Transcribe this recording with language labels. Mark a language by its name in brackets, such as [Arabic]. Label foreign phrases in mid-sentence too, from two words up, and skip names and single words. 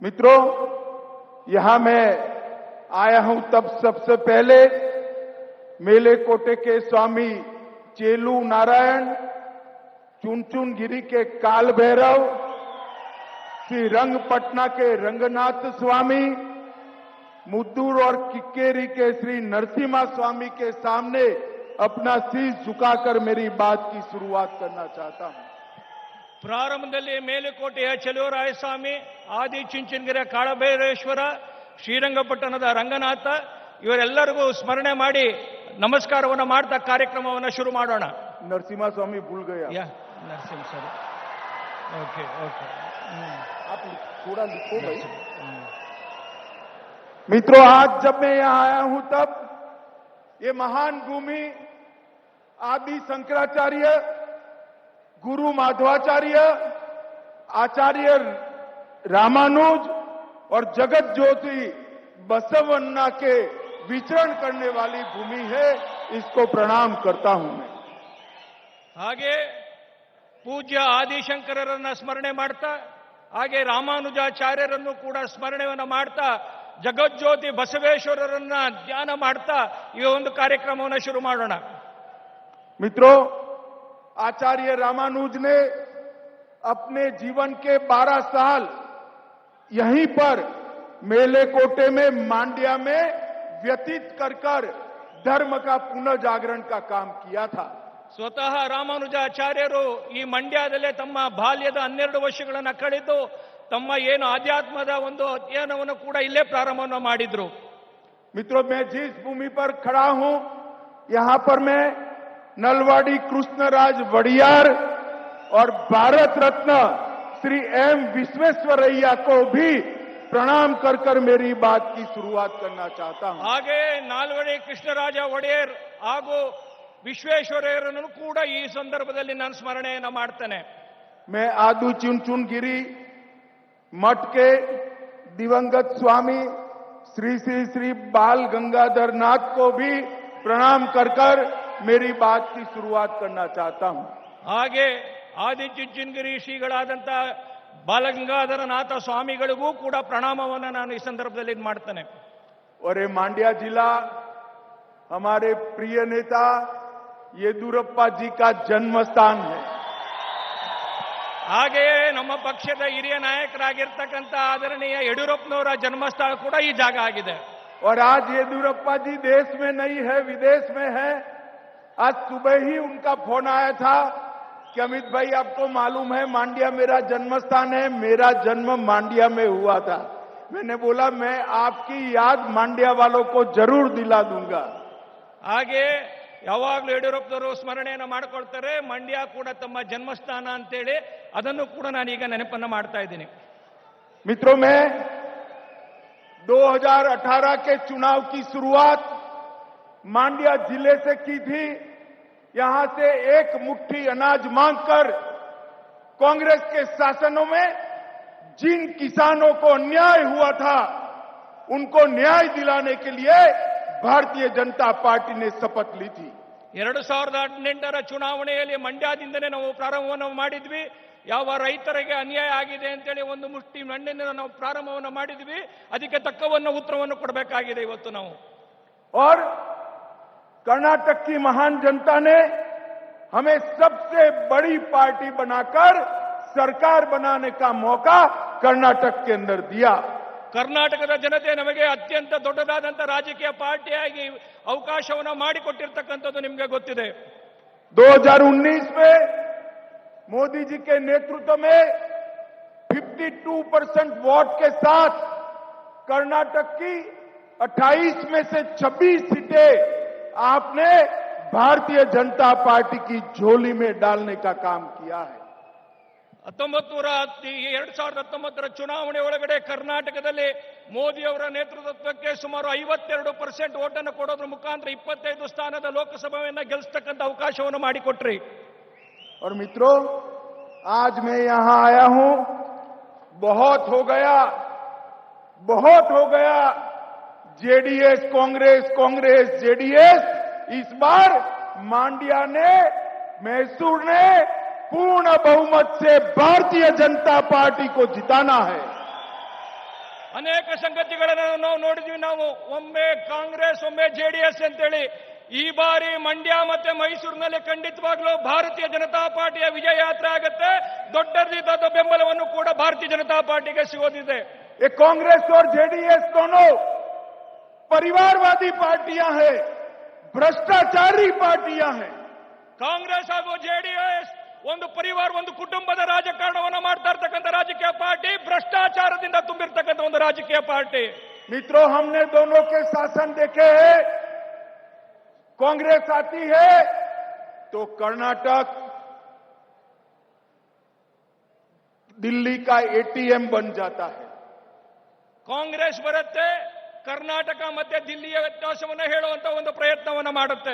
[Hindi] मित्रों, यहां मैं आया हूं तब सबसे पहले मेलेकोटे के स्वामी चेलू नारायण, चुनचुनगिरी के काल भैरव, श्री रंगपटना के रंगनाथ स्वामी, मुद्दूर और किक्केरी के श्री नरसिम्हा स्वामी के सामने अपना शीश झुकाकर मेरी बात की शुरुआत करना चाहता हूं। [Kannada] ಪ್ರಾರಂಭದಲ್ಲಿ ಮೇಲುಕೋಟೆಯ ಚೆಲುವರಾಯಸ್ವಾಮಿ, ಆದಿ ಚುಂಚನಗಿರಿಯ ಕಾಳಭೈರೇಶ್ವರ, ಶ್ರೀರಂಗಪಟ್ಟಣದ ರಂಗನಾಥ ಇವರೆಲ್ಲರಿಗೂ ಸ್ಮರಣೆ ಮಾಡಿ ನಮಸ್ಕಾರವನ್ನು ಮಾಡ್ತಾ ಕಾರ್ಯಕ್ರಮವನ್ನು ಶುರು ಮಾಡೋಣ. [Hindi] नरसिम्हा स्वामी भूल गया या नरसिम्हा सर, [English] OK OK, [Hindi] आप थोड़ा लिखो भाई। मित्रों, आज जब मैं यहां आया हूं तब ये महान भूमि आदि शंकराचार्य, गुरु माधवाचार्य, आचार्य रामानुज और जगत ज्योति बसवन्ना के विचरण करने वाली भूमि है। इसको प्रणाम करता हूं मैं। [Kannada] ಹಾಗೆ ಪೂಜ್ಯ ಆದಿಶಂಕರರನ್ನ ಸ್ಮರಣೆ ಮಾಡ್ತಾ, ಹಾಗೆ ರಾಮಾನುಜಾಚಾರ್ಯರನ್ನು ಕೂಡ ಸ್ಮರಣೆಯನ್ನು ಮಾಡ್ತಾ, ಜಗಜ್ಯೋತಿ ಬಸವೇಶ್ವರರನ್ನ ಧ್ಯಾನ ಮಾಡ್ತಾ ಈ ಒಂದು ಕಾರ್ಯಕ್ರಮವನ್ನು ಶುರು ಮಾಡೋಣ. [Hindi] मित्रों, आचार्य रामानुज ने अपने जीवन के 12 साल यहीं पर मेलेकोटे में मांड्या में व्यतीत कर धर्म का पुनर्जागरण का काम किया था। [Kannada] ಸ್ವತಃ ರಾಮಾನುಜಾಚಾರ್ಯರು ಈ ಮಂಡ್ಯದಲ್ಲೇ ತಮ್ಮ ಬಾಲ್ಯದ 12 ವರ್ಷಗಳನ್ನು ಕಳೆದು ತಮ್ಮ ಏನು ಆಧ್ಯಾತ್ಮದ ಒಂದು ಅಧ್ಯಯನವನ್ನು ಕೂಡ ಇಲ್ಲೇ ಪ್ರಾರಂಭವನ್ನು ಮಾಡಿದ್ರು. [Hindi] मित्रों, मैं जिस भूमि पर खड़ा हूं, यहां पर मैं नलवाड़ी कृष्णराज वड़ियार और भारत रत्न श्री एम विश्वेश्वरैया को भी प्रणाम कर मेरी बात की शुरुआत करना चाहता हूं। [Kannada] ಹಾಗೆ ನಾಲ್ವಡಿ ಕೃಷ್ಣರಾಜ ಒಡೆಯರ್ ಹಾಗೂ ವಿಶ್ವೇಶ್ವರಯ್ಯರನ್ನು ಕೂಡ ಈ ಸಂದರ್ಭದಲ್ಲಿ ನಾನು ಸ್ಮರಣೆಯನ್ನು ಮಾಡ್ತೇನೆ. [Hindi] मैं आदू चुनचुनगिरी मठ के दिवंगत स्वामी श्री श्री श्री बाल गंगाधर नाथ को भी प्रणाम कर मेरी बात की शुरुआत करना चाहता हूं। [Kannada] ಹಾಗೆ ಆದಿಚುಂಚನಗಿರಿ ಶ್ರೀಗಳಾದಂಥ ಬಾಲಗಂಗಾಧರನಾಥ ಸ್ವಾಮಿಗಳಿಗೂ ಕೂಡ ಪ್ರಣಾಮವನ್ನು ನಾನು ಈ ಸಂದರ್ಭದಲ್ಲಿ ಮಾಡ್ತೇನೆ. [Hindi] और ये मांड्या जिला हमारे प्रिय नेता येदुरप्पा जी का जन्म स्थान है। [Kannada] ಹಾಗೆಯೇ ನಮ್ಮ ಪಕ್ಷದ ಹಿರಿಯ ನಾಯಕರಾಗಿರ್ತಕ್ಕಂಥ ಆದರಣೀಯ ಯಡಿಯೂರಪ್ಪನವರ ಜನ್ಮಸ್ಥಳ ಕೂಡ ಈ ಜಾಗ ಆಗಿದೆ. [Hindi] और आज येदुरप्पा जी देश में नहीं है, विदेश में है। आज सुबह ही उनका फोन आया था कि अमित भाई, आपको मालूम है मांड्या मेरा जन्म स्थान है, मेरा जन्म मांड्या में हुआ था। मैंने बोला मैं आपकी याद मांड्या वालों को जरूर दिला दूंगा। [Kannada] ಹಾಗೆ ಯಾವಾಗಲೂ ಯಡಿಯೂರಪ್ಪನವರು ಸ್ಮರಣೆಯನ್ನು ಮಾಡಿಕೊಳ್ತಾರೆ, ಮಂಡ್ಯ ಕೂಡ ತಮ್ಮ ಜನ್ಮಸ್ಥಾನ ಅಂತೇಳಿ ಅದನ್ನು ಕೂಡ ನಾನೀಗ ನೆನಪನ್ನು ಮಾಡ್ತಾ ಇದ್ದೀನಿ. [Hindi] मित्रों, मैं 2018 के चुनाव की शुरुआत मांड्या जिले से की थी। यहां से एक मुट्ठी अनाज मांगकर कांग्रेस के शासनों में जिन किसानों को अन्याय हुआ था उनको न्याय दिलाने के लिए भारतीय जनता पार्टी ने शपथ ली थी। [Kannada] 2018ರ ಚುನಾವಣೆಯಲ್ಲಿ ಮಂಡ್ಯದಿಂದನೇ ನಾವು ಪ್ರಾರಂಭವನ್ನು ಮಾಡಿದ್ವಿ. ಯಾವ ರೈತರಿಗೆ ಅನ್ಯಾಯ ಆಗಿದೆ ಅಂತೇಳಿ ಒಂದು ಮುಷ್ಟಿ ಮಣ್ಣಿನ ನಾವು ಪ್ರಾರಂಭವನ್ನು ಮಾಡಿದ್ವಿ. ಅದಕ್ಕೆ ತಕ್ಕವನ್ನು ಉತ್ತರವನ್ನು ಕೊಡಬೇಕಾಗಿದೆ ಇವತ್ತು ನಾವು. [Hindi] और कर्नाटक की महान जनता ने हमें सबसे बड़ी पार्टी बनाकर सरकार बनाने का मौका कर्नाटक के अंदर दिया। [Kannada] ಕರ್ನಾಟಕದ ಜನತೆ ನಮಗೆ ಅತ್ಯಂತ ದೊಡ್ಡದಾದಂಥ ರಾಜಕೀಯ ಪಾರ್ಟಿಯಾಗಿ ಅವಕಾಶವನ್ನು ಮಾಡಿಕೊಟ್ಟಿರ್ತಕ್ಕಂಥದ್ದು ನಿಮಗೆ ಗೊತ್ತಿದೆ. [Hindi] 2019 में मोदी जी के नेतृत्व में 52% वोट के साथ कर्नाटक की 28 में से 26 सीटें आपने भारतीय जनता पार्टी की झोली में डालने का काम किया है। [Kannada] 2019ರ ಚುನಾವಣೆ ಒಳಗಡೆ ಕರ್ನಾಟಕದಲ್ಲಿ ಮೋದಿ ಅವರ ನೇತೃತ್ವಕ್ಕೆ ಸುಮಾರು 52% ಓಟನ್ನು ಕೊಡೋದ್ರ ಮುಖಾಂತರ 25 ಸ್ಥಾನದ ಲೋಕಸಭೆಯನ್ನು ಗೆಲ್ಲಿಸತಕ್ಕಂಥ ಅವಕಾಶವನ್ನು ಮಾಡಿಕೊಟ್ರಿ. [Hindi] और मित्रों, आज मैं यहां आया हूं, बहुत हो गया जेडीएस कांग्रेस, कांग्रेस जेडीएस। इस बार मांड्या ने, मैसूर ने पूर्ण बहुमत से भारतीय जनता पार्टी को जिताना है। [Kannada] ಅನೇಕ ಸಂಗತಿಗಳನ್ನು ನಾವು ನೋಡಿದ್ವಿ. ನಾವು ಒಮ್ಮೆ ಕಾಂಗ್ರೆಸ್ ಒಮ್ಮೆ ಜೆಡಿಎಸ್ ಅಂತೇಳಿ. ಈ ಬಾರಿ ಮಂಡ್ಯ ಮತ್ತೆ ಮೈಸೂರಿನಲ್ಲಿ ಖಂಡಿತವಾಗ್ಲೂ ಭಾರತೀಯ ಜನತಾ ಪಾರ್ಟಿಯ ವಿಜಯ ಯಾತ್ರೆ ಆಗುತ್ತೆ. ದೊಡ್ಡ ರೀತಿಯಾದ ಬೆಂಬಲವನ್ನು ಕೂಡ ಭಾರತೀಯ ಜನತಾ ಪಾರ್ಟಿಗೆ ಸಿಗೋದಿದೆ. [Hindi] ये कांग्रेस और जेडीएस दोनों परिवारवादी पार्टियां हैं, भ्रष्टाचारी पार्टियां हैं। [Kannada] ಕಾಂಗ್ರೆಸ್ ಹಾಗೂ ಜೆಡಿಎಸ್ ಒಂದು ಪರಿವಾರ, ಒಂದು ಕುಟುಂಬದ ರಾಜಕಾರಣವನ್ನು ಮಾಡ್ತಾ ಇರ್ತಕ್ಕಂಥ ರಾಜಕೀಯ ಪಾರ್ಟಿ, ಭ್ರಷ್ಟಾಚಾರದಿಂದ ತುಂಬಿರ್ತಕ್ಕಂಥ ಒಂದು ರಾಜಕೀಯ ಪಾರ್ಟಿ. [Hindi] मित्रों, हमने दोनों के शासन देखे हैं। कांग्रेस आती है तो कर्नाटक दिल्ली का एटीएम बन जाता है। [Kannada] ಕಾಂಗ್ರೆಸ್ ಬರುತ್ತೆ, ಕರ್ನಾಟಕ ಮತ್ತೆ ದಿಲ್ಲಿಯ ವ್ಯತ್ಯಾಸವನ್ನು ಹೇಳುವಂತ ಒಂದು ಪ್ರಯತ್ನವನ್ನು ಮಾಡುತ್ತೆ.